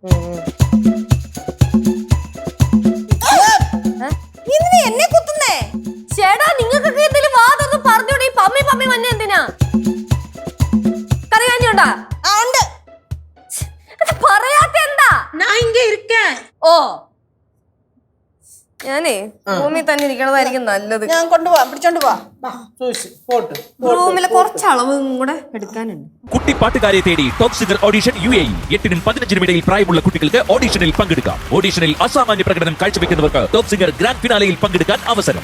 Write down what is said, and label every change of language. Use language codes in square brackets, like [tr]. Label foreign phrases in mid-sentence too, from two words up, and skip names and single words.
[ml] എന്നെ കുത്തുന്നേ? ചേട്ടാ നിങ്ങൾക്കൊക്കെ എന്തെങ്കിലും വാതൊന്ന് പറഞ്ഞോടെ. ഈ പമ്മി പമ്മി മഞ്ഞ എന്തിനാ? കറി കാഞ്ഞോണ്ടാ? പറയാത്ത എന്താ? [ta] நான் இங்க இருக்கேன். [ml] ഓ ഞാനേ റൂമിൽ തന്നെ ഇരിക്കണതായിരിക്കും നല്ലത്. ഞാൻ കൊണ്ടുപോവാ, പിടിച്ചോണ്ട് പോവാ. റൂമിലെ കുറച്ച് അളവും കൂടെ എടുക്കാനുണ്ട്. കുട്ടിപ്പാട്ടുകാരെ തേടി ടോപ്പ് സിംഗർ ഓഡിഷൻ UAE. 8 നും 15 ഇടയിൽ പ്രായമുള്ള കുട്ടികൾക്ക് ഓഡിഷനിൽ പങ്കെടുക്കാം. ഓഡിഷനിൽ അസാമാന്യ പ്രകടനം കാഴ്ചവെക്കുന്നവർക്ക് ടോപ്പ് സിംഗർ ഗ്രാൻഡ് ഫിനാലയിൽ പങ്കെടുക്കാൻ അവസരം.